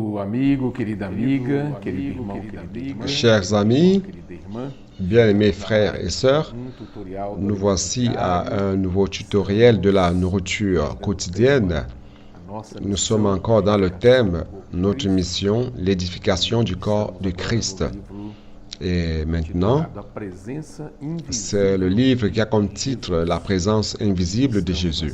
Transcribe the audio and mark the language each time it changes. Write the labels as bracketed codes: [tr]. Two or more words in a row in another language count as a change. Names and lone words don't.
[pt] amigo, querida amiga, querido irmão, querida irmã, [fr] Chers amis, [pt] querida irmã, [fr] bien-aimés frères et sœurs, tutorial nous voici à un nouveau tutoriel de la nourriture quotidienne. Nous sommes encore dans le thème « Notre mission, l'édification du corps de Christ ». Et maintenant, c'est le livre qui a comme titre « La présence invisible de Jésus ».